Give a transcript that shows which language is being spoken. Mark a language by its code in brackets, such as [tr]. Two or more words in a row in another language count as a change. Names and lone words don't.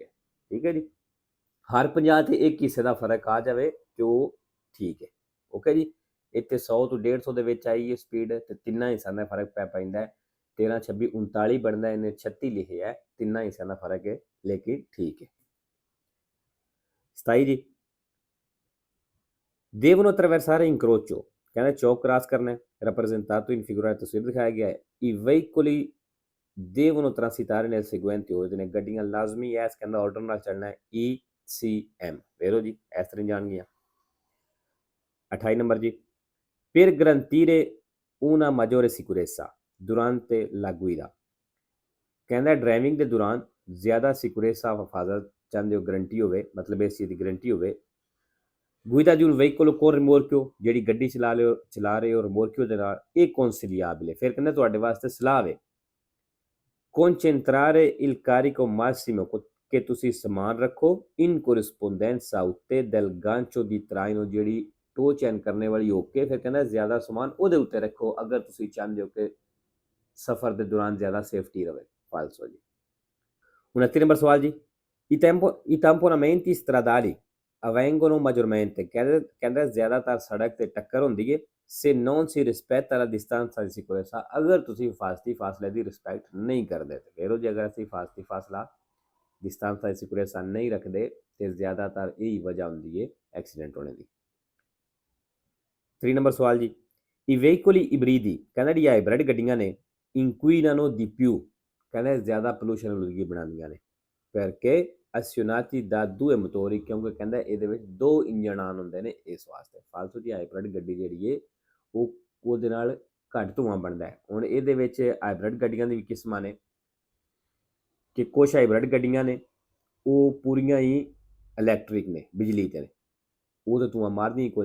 [pa] ਠੀਕ ਹੈ ਜੀ, ਹਰ 50 ਤੇ ਇੱਕ ਹਿੱਸੇ ਦਾ ਫਰਕ ਆ ਜਾਵੇ ਤੇ ਉਹ ਠੀਕ ਹੈ। ਓਕੇ ਜੀ, ਇੱਥੇ 100 ਤੋਂ 150 ਦੇ ਵਿੱਚ ਆਈ ਹੈ ਸਪੀਡ ਤੇ ਤਿੰਨਾਂ ਹਿੱਸਿਆਂ ਦਾ ਫਰਕ ਪੈ ਪੈਂਦਾ। 13 26 39 ਬਣਦਾ, ਇਹਨੇ 36 ਲਿਖਿਆ ਹੈ, ਤਿੰਨਾਂ ਹਿੱਸਿਆਂ ਦਾ ਫਰਕ ਹੈ ਲੇਕਿਨ ਠੀਕ ਹੈ। 27 ਜੀ, [it] devono attraversare incrocio, [pa] ਕਹਿੰਦਾ ਚੌਕ ਕ੍ਰਾਸ ਕਰਨਾ ਹੈ, [it] rappresentato in figura [pa] ਤਸਵੀਰ ਦਿਖਾਇਆ ਗਿਆ ਹੈ। [it] i veicoli devono transitare nel seguente ordine, [pa] ਗੱਡੀਆਂ ਲਾਜ਼ਮੀ ਐਸ ਕਹਿੰਦਾ ਆਰਡਰ ਨਾਲ ਚੱਲਣਾ ਹੈ, ECM, ਵੇਰੋ ਜੀ ਇਸ ਤਰ੍ਹਾਂ ਜਾਣਗੀਆਂ। 28 ਨੰਬਰ ਜੀ, [it] per garantire una maggiore sicurezza durante la guida, [pa] ਕਹਿੰਦਾ ਡਰਾਈਵਿੰਗ ਦੇ ਦੌਰਾਨ ਜ਼ਿਆਦਾ ਸਿਕਿਉਰੇਸਾ ਹਿਫਾਜ਼ਤ ਚਾਹੁੰਦੇ ਹੋ, ਗਰੰਟੀ ਹੋਵੇ, ਮਤਲਬ ਇਸ ਚੀਜ਼ ਦੀ ਗਰੰਟੀ ਹੋਵੇ। [it] guida di un veicolo con rimorchio, [pa] ਜਿਹੜੀ ਗੱਡੀ ਚਲਾ ਰਹੇ ਹੋ ਰਿਮੋਰਕਿਓ ਦੇ ਨਾਲ, ਇਹ consigliabile, ਫਿਰ ਕਹਿੰਦਾ ਤੁਹਾਡੇ ਵਾਸਤੇ ਸਲਾਹ ਹੈ [it] concentrare il carico massimo, [pa] ਕਿ ਤੁਸੀਂ ਸਮਾਨ ਰੱਖੋ [it] in corrispondenza [pa] ਉੱਤੇ [it] del gancio di traino, [pa] ਜਿਹੜੀ [en] tow chain [pa] ਕਰਨੇ ਵਾਲੀ ਹੋ ਕੇ, ਫਿਰ ਕਹਿੰਦਾ ਜ਼ਿਆਦਾ ਸਮਾਨ ਉਹਦੇ ਉੱਤੇ ਰੱਖੋ ਅਗਰ ਤੁਸੀਂ ਚਾਹੁੰਦੇ ਹੋ ਕਿ ਸਫ਼ਰ ਦੇ ਦੌਰਾਨ ਜ਼ਿਆਦਾ ਸੇਫਟੀ ਰਹੇ। ਫਾਲਸੋ ਜੀ। 29 ਨੰਬਰ ਸਵਾਲ ਜੀ, [it] i tamponamenti stradali avvengono maggiormente, [pa] ਕਹਿੰਦਾ ਜ਼ਿਆਦਾਤਰ ਸੜਕ ਤੇ ਟੱਕਰ ਹੁੰਦੀ ਹੈ [it] se non si rispetta la distanza di sicurezza, [pa] ਅਗਰ ਤੁਸੀਂ ਫਾਸਲੇ ਦੀ ਰਿਸਪੈਕਟ ਨਹੀਂ ਕਰਦੇ ਤੇ ਫਿਰ ਜੇ ਅਗਰ ਅਸੀਂ ਫਾਸਲਾ [it] distanza di sicurezza [pa] ਨਹੀਂ ਰੱਖਦੇ ਤੇ ਜ਼ਿਆਦਾਤਰ ਇਹੀ ਵਜ੍ਹਾ ਹੁੰਦੀ ਹੈ ਐਕਸੀਡੈਂਟ ਹੋਣੇ ਦੀ। 3 ਨੰਬਰ ਸਵਾਲ ਜੀ, [it] i veicoli ibridi, [pa] ਕਹਿੰਦਾ ਜੀ ਹਾਈਬ੍ਰਿਡ ਗੱਡੀਆਂ ਨੇ [it] inquinano di più, [pa] ਕਹਿੰਦਾ ਜ਼ਿਆਦਾ ਪੋਲੂਸ਼ਨ ਆਲੂਦਗੀ ਬਣਾਉਂਦੀਆਂ ਨੇ [it] perché azionati da due motori, [pa] ਕਿਉਂਕਿ ਕਹਿੰਦਾ ਇਹਦੇ ਵਿੱਚ ਦੋ ਇੰਜਣ ਆਨ ਹੁੰਦੇ ਨੇ ਇਸ ਵਾਸਤੇ। ਫਾਲਤੂ ਦੀ ਹਾਈਬ੍ਰਿਡ ਗੱਡੀ ਜਿਹੜੀ ਹੈ ਉਹਦੇ ਨਾਲ ਘੱਟ ਧੂੰਆਂ ਬਣਦਾ ਹੈ। ਹੁਣ ਇਹਦੇ ਵਿੱਚ ਹਾਈਬ੍ਰਿਡ ਗੱਡੀਆਂ ਦੀ ਵੀ ਕਿਸਮਾਂ ਨੇ ਕਿ ਕੁਛ ਹਾਈਬ੍ਰਿਡ ਗੱਡੀਆਂ ਨੇ ਉਹ ਪੂਰੀਆਂ ਹੀ ਇਲੈਕਟ੍ਰਿਕ ਨੇ, ਬਿਜਲੀ 'ਤੇ ਨੇ, ਉਹ ਤਾਂ ਧੂੰਆਂ ਮਾਰਦੀਆਂ ਹੀ ਕੋਈ।